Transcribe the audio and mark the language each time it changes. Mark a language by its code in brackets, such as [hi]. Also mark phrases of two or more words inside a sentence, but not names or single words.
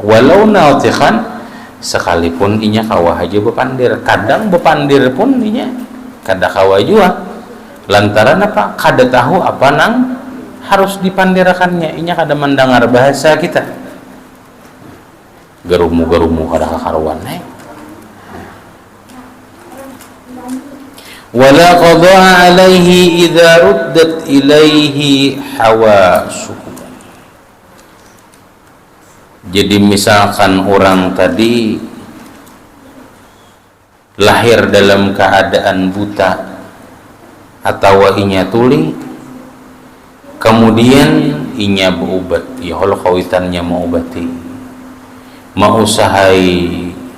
[ar] ولو ناطقا, [bjn] sekalipun inya kawa aja bepandir, kadang bepandir pun inya kada kawa juga lantaran apa? Kada tahu apa nang harus dipandirakannya, inya kada mendengar bahasa kita, gerumu kada kakaruan [ar] ولا قضاء عليه إذا ردت إليه حواسه. [bjn] Jadi misalkan orang tadi lahir dalam keadaan buta atau inya tuli, kemudian inya berubat [ar] يا الله [bjn] kawitannya mau obati mau usahai